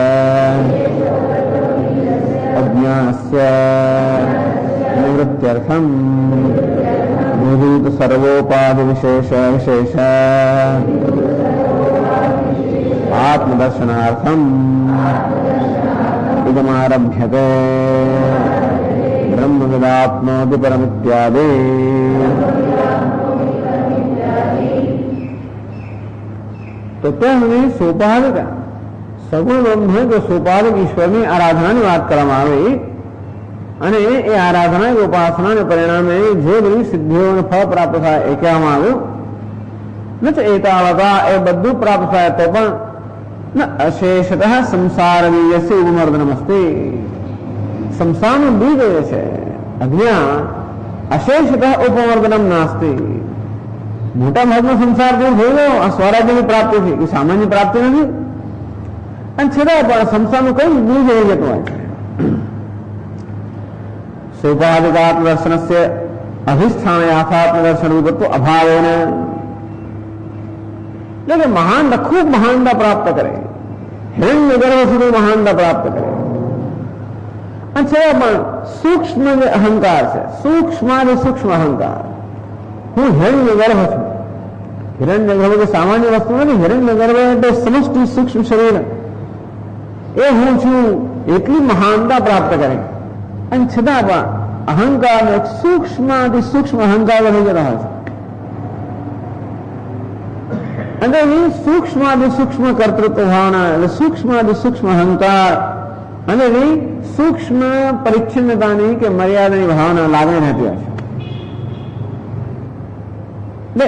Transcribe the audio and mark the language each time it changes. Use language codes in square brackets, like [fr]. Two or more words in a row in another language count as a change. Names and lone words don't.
[sa] अज्ञानस्य निवृत्त्यर्थम् भूभूत सर्वोपाधिविशेष विशेष आत्मदर्शनार्थम् इदमारभ्यते ब्रह्मविदाप्नोति परमित्यादि। [gu] तो ત્યાં હમણે સોપાધિક સગુણ બ્રહ્મ જો સોપાધિક ઈશ્વરની આરાધનાની વાત કરવામાં આવી અને એ આરાધના ઉપાસનાને પરિણામે જે બધી સિદ્ધિઓ અને ફળ પ્રાપ્ત થાય એ કહેવામાં આવ્યું। ન એતાવતા એ બધું પ્રાપ્ત થાય તો પણ [sa] न अशेषतः संसार बीजस्य उपमर्दनमस्ति। [gu] संसारનું બીજ છે અજ્ઞાન, અશેષતः ઉપમર્દનમ નાસ્તિ। મોટા ભાગનો સંસાર દૂર થઈ ગયો, આ સ્વરાજ્યની પ્રાપ્તિ છે એ સામાન્ય પ્રાપ્તિ નથી અને છતાં પણ સંસારનું કઈ બીજ રહી જતું હોય છે। [sa] सोपाधिकात्मदर्शनस्य अधिष्ठाने आत्मदर्शन विपत्तु अभावेन [gu] લેકિન મહાનતા ખૂબ મહાનતા પ્રાપ્ત કરે, હિરણ્ય ગર્ભ સુધી મહાનતા પ્રાપ્ત કરે। अच्छा પણ સૂક્ષ્મ અહંકાર છે, સૂક્ષ્માથી સૂક્ષ્મ અહંકાર। હું હિરण्य गर्भ છું। હિરण्य गर्भ કે સામાન્ય વસ્તુ નથી। હિરण्य गर्भ એટલે સમષ્ટિ સૂક્ષ્મ શરીર એ હું છું એટલી મહાનતા પ્રાપ્ત કરે અને છતાં પણ અહંકાર એક સૂક્ષ્માથી સૂક્ષ્મ અહંકાર રહી જતા હોય છે અને એ સૂક્ષ્માથી સૂક્ષ્મ કર્તૃત્વ ભાવના એટલે સૂક્ષ્માથી સૂક્ષ્મ અહંકાર અને એ સૂક્ષ્મ પરિચ્છિન્નતાની કે મર્યાદાની ભાવના લાગણી રહેતી હોય છે।